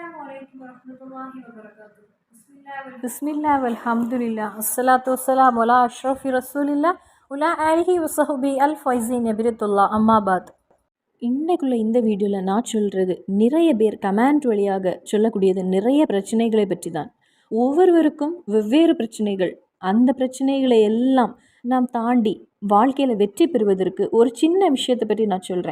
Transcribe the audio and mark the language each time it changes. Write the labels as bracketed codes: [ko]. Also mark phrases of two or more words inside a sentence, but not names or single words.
[ar] عليكم ورحمة الله وبركاته. بسم الله والحمد لله الصلاة والسلام على أشرف رسول الله وعلى آله وصحبه الفائزين برضا الله أما بعد. [ta] இன்னைக்குள்ள இந்த வீடியோவில் நான் சொல்கிறது நிறைய பேர் கமெண்ட் வழியாக சொல்லக்கூடியது நிறைய பிரச்சனைகளை பற்றி தான். ஒவ்வொருவருக்கும் வெவ்வேறு பிரச்சனைகள். அந்த பிரச்சனைகளை எல்லாம் நாம் தாண்டி வாழ்க்கையில் வெற்றி பெறுவதற்கு ஒரு சின்ன விஷயத்தை பற்றி நான் சொல்கிறேன்.